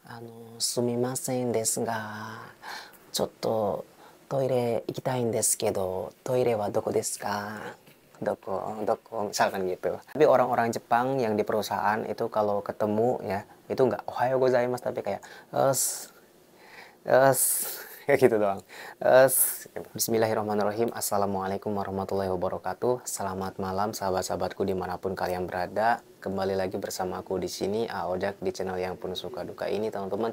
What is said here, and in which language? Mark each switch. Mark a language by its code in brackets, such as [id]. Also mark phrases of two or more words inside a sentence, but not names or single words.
[ja] すみませんですが、ちょっとトイレ行きたいんですけど、トイレはどこですか? Doko, [id] misalkan gitu. Tapi orang-orang Jepang yang di perusahaan itu kalau ketemu ya, itu nggak [ja] おはよう ございます [id] tapi kayak es kayak gitu doang. Gitu. [ar] بسم الله الرحمن الرحيم. السلام عليكم ورحمة الله وبركاته. [id] Selamat malam sahabat-sahabatku dimanapun kalian berada. Kembali lagi bersama aku di sini, Aojak, di channel yang penuh suka duka ini, teman-teman.